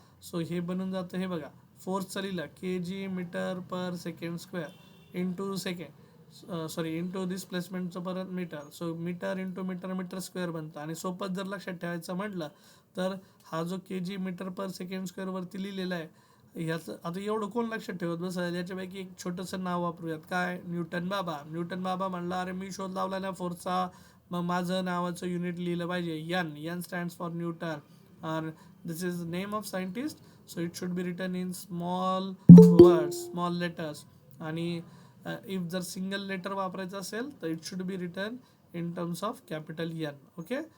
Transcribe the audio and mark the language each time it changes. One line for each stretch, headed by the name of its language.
Marathi: So हे बनून जातं, हे बघा, फोर्सचं लिहिलं के जी मीटर पर second square into second, sorry into डिस्प्लेसमेंटचं परत metre. So metre into metre, metre square बनतं. आणि सोपं जर लक्षात ठेवायचं म्हटलं तर हा जो के जी मीटर पर सेकंड स्क्वेअरवरती लिहिलेला आहे, ह्याचं आता एवढं कोण लक्षात ठेवत बसेल. याच्यापैकी एक छोटंसं नाव वापरूयात, काय? न्यूटन बाबा. न्यूटन बाबा म्हणला, अरे मी शोध लावला ना फोर्सचा, मग माझं नावाचं युनिट लिहिलं पाहिजे N.
English: N stands for newton.
Hindi: और
English: This is name of scientist, so it should be written in small words, small letters.
Marathi: आणि इफ जर सिंगल लेटर वापरायचं असेल तर
English: It should be written in terms of capital N.
Marathi: Okay.